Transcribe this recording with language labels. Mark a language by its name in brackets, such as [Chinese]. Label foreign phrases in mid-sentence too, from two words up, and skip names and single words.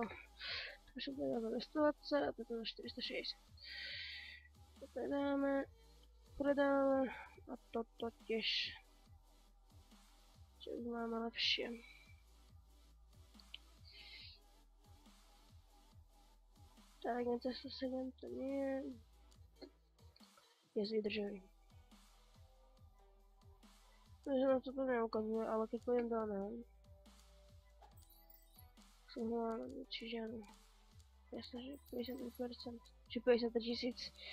[Czech] To jsem udělal 120 a toto 460. To dáme, prodáme a toto těž. [Slovak] Čo máme lepší. Tak něco 107 to nie je. Je vydržový. Takže nám to neukazuje, ale keď pôjdem do oného. Čiže áno. Jasne, že 50%, či 53 000.